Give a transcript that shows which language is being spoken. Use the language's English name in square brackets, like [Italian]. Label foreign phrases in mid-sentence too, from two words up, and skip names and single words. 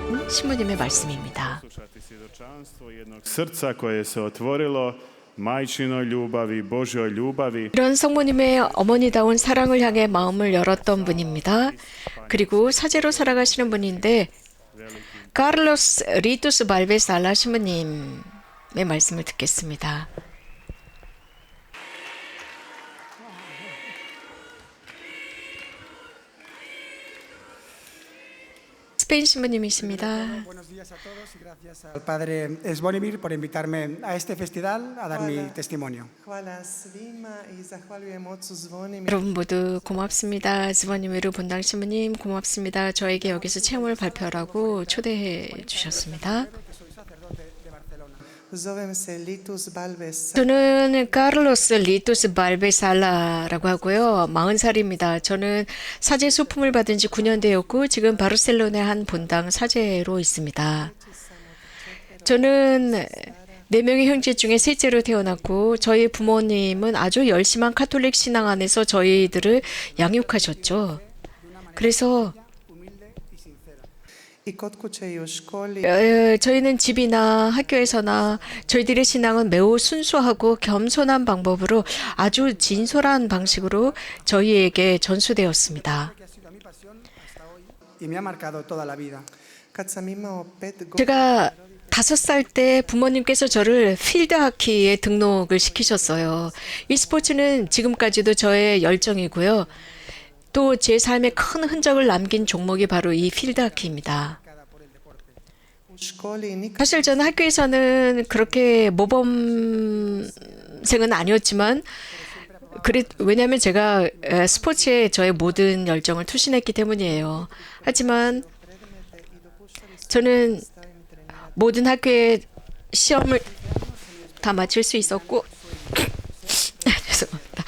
[Korean] 신부님의 말씀입니다. [Croatian] Srca koje se otvorilo majčinoj ljubavi, Božjoj ljubavi. [Korean] 이런 성모님의 어머니다운 사랑을 향해 마음을 열었던 분입니다. 그리고 사제로 살아가시는 분인데 카를로스 리투스 발베살라 신부님의 말씀을 듣겠습니다. 스페인 신부님이십니다. [Spanish] Buenos días a todos y gracias al Padre Zvonimir por invitarme a este festival a dar mi testimonio. [Croatian] Hvala svima i zahvaljujem ocu Zvonimiru. [Korean] 여러분 모두 고맙습니다. zvonimiru 본당 신부님 고맙습니다. 저에게 여기서 체험을 발표하라고 초대해 주셨습니다. [Croatian] Zovem se Litus Balbes. [Korean] 저는 카를로스 리투스 발베살라라고 하고요. 40살입니다. 저는 사제 소품을 받은 지 9년 되었고 지금 바르셀로나의 한 본당 사제로 있습니다. 저는 4명의 형제 중에 셋째로 태어났고 저희 부모님은 아주 열심한 카톨릭 신앙 안에서 저희들을 양육하셨죠. 그래서 [Croatian] I kod kuće i u školi. [Korean] 저희는 집이나 학교에서나 저희들의 신앙은 매우 순수하고 겸손한 방법으로 아주 진솔한 방식으로 저희에게 전수되었습니다. [Spanish] Y me ha marcado toda la vida. [Croatian] Kad sam imao 5 [Korean] 제가 5살 때 부모님께서 저를 필드하키에 등록을 시키셨어요. 이 스포츠는 지금까지도 저의 열정이고요. 또 제 삶에 큰 흔적을 남긴 종목이 바로 이 필드하키입니다. [Croatian] u školi nikad [Korean] 사실 저는 학교에서는 그렇게 모범생은 아니었지만 왜냐하면 제가 스포츠에 저의 모든 열정을 투신했기 때문이에요. 하지만 저는 모든 학교의 시험을 다 마칠 수 있었고 죄송합니다.